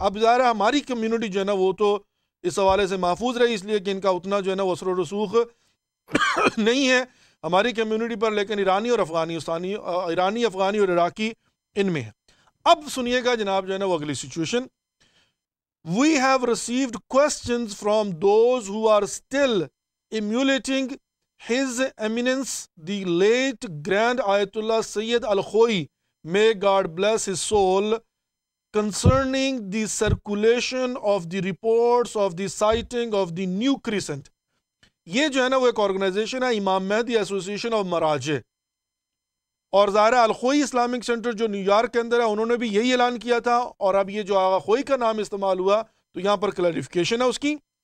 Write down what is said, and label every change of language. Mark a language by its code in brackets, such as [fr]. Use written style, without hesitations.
[ur] اب ظاہر ہے ہماری کمیونٹی جو ہے نا وہ تو اس حوالے سے محفوظ رہی، اس لیے کہ ان کا اتنا جو ہے نا وہ اثر و رسوخ نہیں ہے ہماری کمیونٹی پر، لیکن ایرانی اور افغانی اور عراقی ان میں ہے. اب سنیے گا جناب جو ہے نا وہ اگلی situation. [en] We have received questions from those who are still emulating His Eminence the late Grand Ayatollah Sayyid Al-Khoi, may God bless his soul, concerning the circulation of the reports of the sighting of the new crescent. [ur] یہ جو ہے نا وہ ایک organization ہے، امام مہدی association of مراجع، اور ظاہر الخوئی اسلامک سینٹر جو نیو یارک کے اندر ہے، انہوں نے بھی یہی اعلان کیا تھا. اور اب یہ جو آغا خوئی کا نام استعمال ہوا تو یہاں پر کلیریفیکیشن ہے اس کی.